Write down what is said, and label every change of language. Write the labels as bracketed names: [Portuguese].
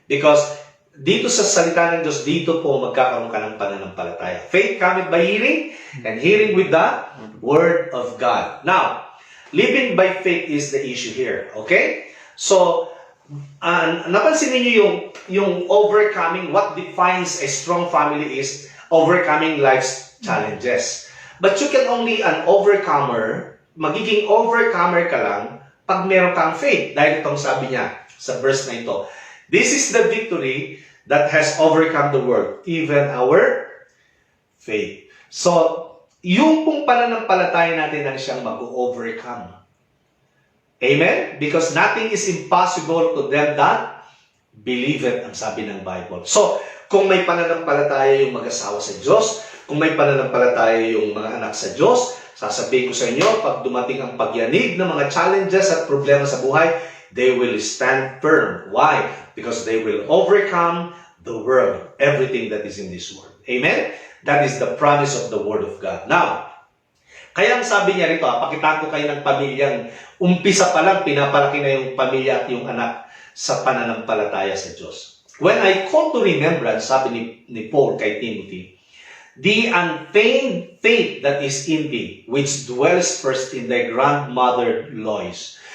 [Filipino] Because dito sa salita ng Diyos, dito po magkakaroon ka ng pananampalataya. [English] Faith cometh by hearing, and hearing with the Word of God. Now, living by faith is the issue here. Okay? So, [Filipino] napansin niyo yung [English] overcoming, what defines a strong family is overcoming life's challenges. But you can only an overcomer, [Filipino] magiging overcomer ka lang pag meron kang faith. Dahil itong sabi niya sa verse na ito, [English] this is the victory that has overcome the world, even our faith. [Filipino] So, yung pong pananampalataya natin ang siyang mag-overcome. Amen? [English] Because nothing is impossible to them that believe it, [Filipino] ang sabi ng Bible. So, kung may pananampalataya yung mag-asawa sa Diyos, kung may pananampalataya yung mga anak sa Diyos, sasabihin ko sa inyo, pag dumating ang pagyanig ng mga challenges at problema sa buhay, [English] they will stand firm. Why? Because they will overcome the world, everything that is in this world. Amen? That is the promise of the Word of God. [Filipino] Now, kaya ang sabi niya rito, pakitaan ko kayo ng pamilyang umpisa pa lang, pinapalaki na yung pamilya at yung anak sa pananampalataya sa Diyos. [English] When I call to remembrance, [Filipino] sabi ni Paul kay Timothy, [English] the unfeigned faith that is in thee, which dwells first in thy grandmother Lois.